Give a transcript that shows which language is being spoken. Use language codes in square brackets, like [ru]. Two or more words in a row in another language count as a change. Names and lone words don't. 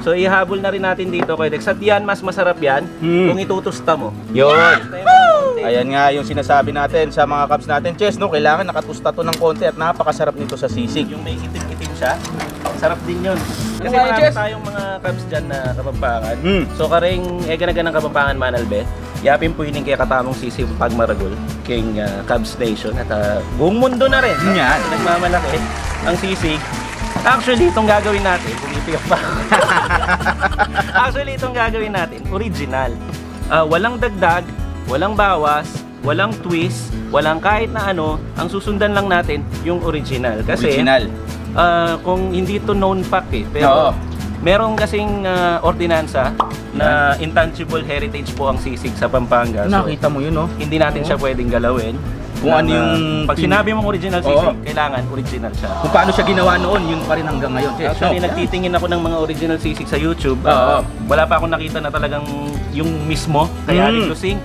[tl] So ihabol na rin natin dito, Kuya Dex. At yan, mas masarap yan kung itutusta mo. Yun. Ayan nga yung sinasabi natin sa mga kabs natin, Chess, no? Kailangan nakatusta to ng konti at napakasarap nito sa sisig. Yung may itim-itim siya, sarap din yun. Kasi Ano marami Jess? tayong mga kabs dyan na Kapampangan. [pam] So karing ganagan ng Kapampangan Manalbe, yapin po hining kaya katamong sisig pagmaragol king Cubs Nation at buong mundo na rin. No? [tl] Yan. Nagmamalaki ang sisig. Actually, itong gagawin natin, pumipiyok pa. Actually, itong gagawin natin, original. Walang dagdag, walang bawas, walang twist, walang kahit na ano, ang susundan lang natin yung original. Kasi Original. kung hindi to [en] known fact [tl] eh, pero merong kasing ordinansa na [en] intangible heritage [tl] po ang sisig sa Pampanga. So, Nakita mo yun, no? hindi natin siya pwedeng galawin. Kung ano yung pag sinabi mong original sisig, kailangan original siya. Kung paano siya ginawa noon, yun pa rin hanggang ngayon, Chess. Actually, nagtitingin ako ng mga original sisig sa YouTube. Wala pa akong nakita na talagang yung mismo, kaya haling lusing.